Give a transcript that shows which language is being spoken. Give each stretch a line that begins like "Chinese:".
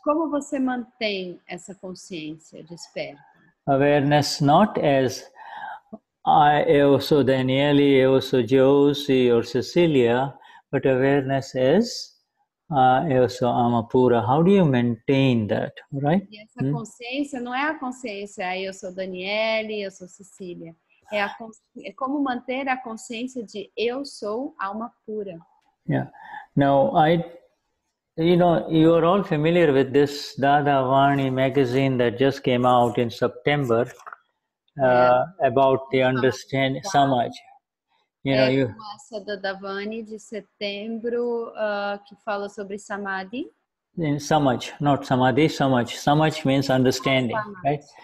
Portuguese: Como você mantém essa consciência desperta?
English: Awareness not as
Portuguese: eu sou Danielle, eu sou Josie
English: or Cecilia, but awareness as
Portuguese: eu sou Alma pura.
English: How do you maintain that, right?
Portuguese: E essa consciência não é a consciência, eu sou Danielle, eu sou Cecília. É como manter a consciência de eu sou alma pura.
English: Yeah. Now, you know, you are all familiar with this Dada Vani magazine that just came out in September about the understanding Samaj. You know,
Portuguese: como essa da Davani de setembro que fala sobre Samadhi.
English: In Samaj, not Samadhi, Samaj. Samaj means understanding, right?